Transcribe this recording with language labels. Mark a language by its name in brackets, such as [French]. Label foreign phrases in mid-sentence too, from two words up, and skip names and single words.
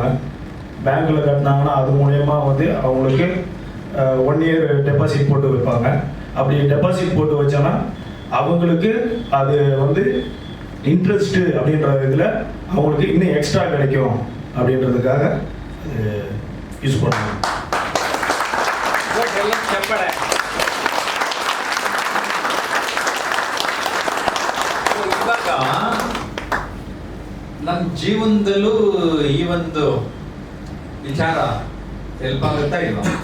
[Tamil] பேங்க்கில் கட்டினாங்கன்னா அது மூலயமா அவங்களுக்கு 1 year டெபாசிட் போட்டு வைப்பாங்க. அப்படி டெபாசிட் போட்டு வச்சோன்னா அவங்களுக்கு அது இன்ட்ரெஸ்ட்டு அப்படின்ற இதில் அவங்களுக்கு இன்னும் எக்ஸ்ட்ரா கிடைக்கும் அப்படின்றதுக்காக யூஸ் பண்ணுவாங்க. [Kannada] ಇವಾಗ ನಮ್ಮ ಜೀವನದಲ್ಲೂ ಈ ಒಂದು ವಿಚಾರ ಹೆಲ್ಪ್ ಆಗುತ್ತಾ ಇಲ್ವಾ?